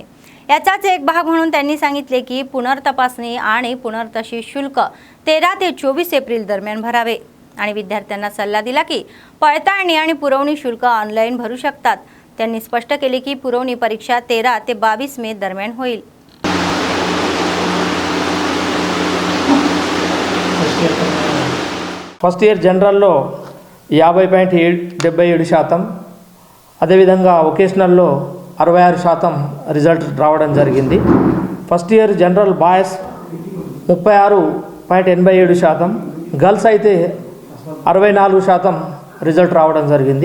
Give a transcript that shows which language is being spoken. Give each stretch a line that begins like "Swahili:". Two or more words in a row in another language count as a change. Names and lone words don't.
Marathi: याचाच एक भाग म्हणून त्यांनी सांगितले की पुनर्तपासणी आणि पुनर्तशी शुल्क 13 ते 24 एप्रिल दरम्यान भरावे आणि विद्यार्थ्यांना सल्ला दिला की पडताळणी आणि पुरवणी शुल्क ऑनलाईन भरू शकतात. त्यांनी स्पष्ट केले की पुरवणी परीक्षा 13 ते 22 मे दरम्यान होईल.
English: first year
Telugu: జనరల్లో 50.77%, అదేవిధంగా వొకేషనల్లో 66% రిజల్ట్ రావడం జరిగింది.
English: first year general boys
Telugu: 36.87%, గర్ల్స్ అయితే 64% రిజల్ట్ రావడం జరిగింది.